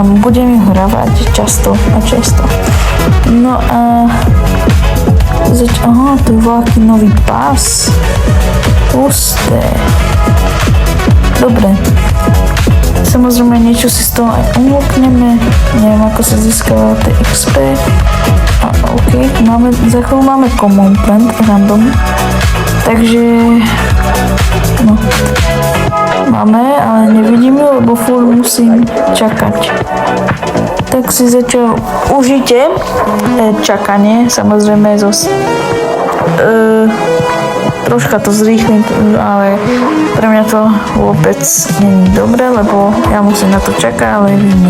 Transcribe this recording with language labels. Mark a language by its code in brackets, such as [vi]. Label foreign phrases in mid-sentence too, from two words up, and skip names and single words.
[sk] Budem ju hravať často. No a to je veľký nový pás. Pusté. Dobre. Samozrejme niečo si z toho aj unlockneme. Neviem, ako sa získava tie XP. A OK. Za chvíľu máme [en] common plant random. [sk] Takže máme, ale nevidím ju, lebo furt musím čakať. Tak si zatiaľ užite čakanie, samozrejme troška to zrýchlim, ale pre mňa to vôbec nie je dobré, lebo ja musím na to čakať, ale vy nie.